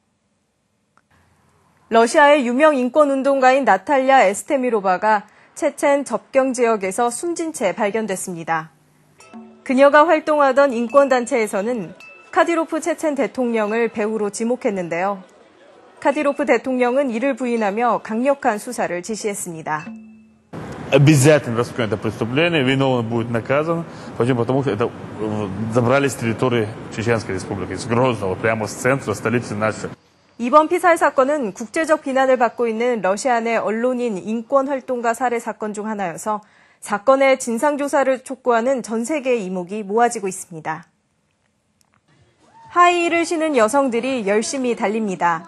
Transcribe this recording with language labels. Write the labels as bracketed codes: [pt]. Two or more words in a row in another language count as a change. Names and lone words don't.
[ko] 러시아의 유명 인권운동가인 나탈랴 에스테미로바가 체첸 접경 지역에서 숨진 채 발견됐습니다. 그녀가 활동하던 인권단체에서는 카디로프 체첸 대통령을 배후로 지목했는데요. 카디로프 대통령은 이를 부인하며 강력한 수사를 지시했습니다. [ru] обязательно раскроем это преступление, виновный будет наказан. Почему? Потому что это забрали с территории Чеченской Республики, с Грозного, прямо с центра столицы нашей. [ko] 이번 피살 사건은 국제적 비난을 받고 있는 러시아 내 언론인 인권활동가 살해 사건 중 하나여서 사건의 진상조사를 촉구하는 전 세계의 이목이 모아지고 있습니다. 하이힐을 신은 여성들이 열심히 달립니다.